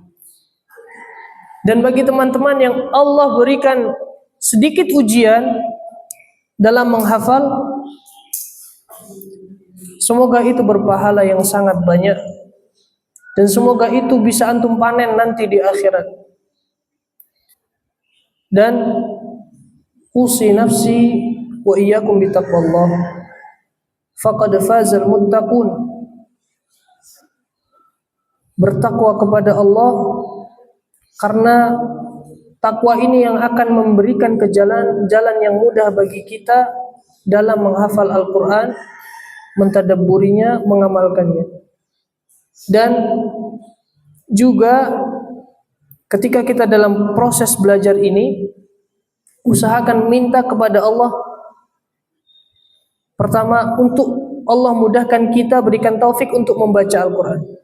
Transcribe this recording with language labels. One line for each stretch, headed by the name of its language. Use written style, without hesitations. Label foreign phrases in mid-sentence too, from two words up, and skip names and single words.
Indonesian: Dan bagi teman-teman yang Allah berikan sedikit ujian dalam menghafal, semoga itu berpahala yang sangat banyak, dan semoga itu bisa antum panen nanti di akhirat.
Arabic: Dan usi nafsi wa iyyakum bitaqwallah, faqad fazal muttaqun.
Indonesian: bertakwa kepada Allah, karena takwa ini yang akan memberikan jalan yang mudah bagi kita dalam menghafal Al-Quran, mentadabburinya, mengamalkannya. Dan juga ketika kita dalam proses belajar ini, usahakan minta kepada Allah, pertama, untuk Allah mudahkan kita, berikan taufik untuk membaca Al-Quran.